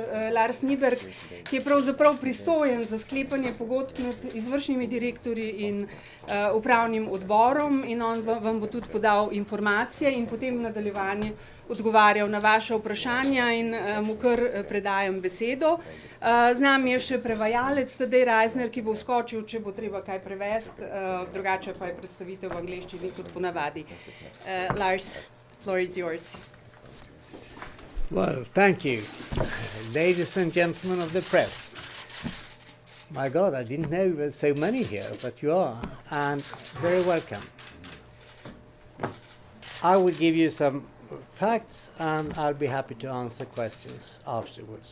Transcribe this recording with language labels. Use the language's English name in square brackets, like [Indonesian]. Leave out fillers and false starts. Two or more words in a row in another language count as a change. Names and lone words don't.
[Slovenian] Lars Nyber, ki je pravzaprav pristojen za sklepanje pogodb med izvršnimi direktorji in upravnim odborom in on vam bo tudi podal informacije in potem v nadaljevanju odgovarjal na vaše vprašanja in mu kar predajam besedo. Z nami je še prevajalec Tadej Reisner, ki bo vskočil, če bo treba kaj prevesti, drugače pa je predstavitev v angleščini kot ponavadi. [English] Lars, floor is yours. Well, thank you, ladies and gentlemen of the press. My God, I didn't know there were so many here, but you are, and very welcome. I will give you some facts, and I'll be happy to answer questions afterwards.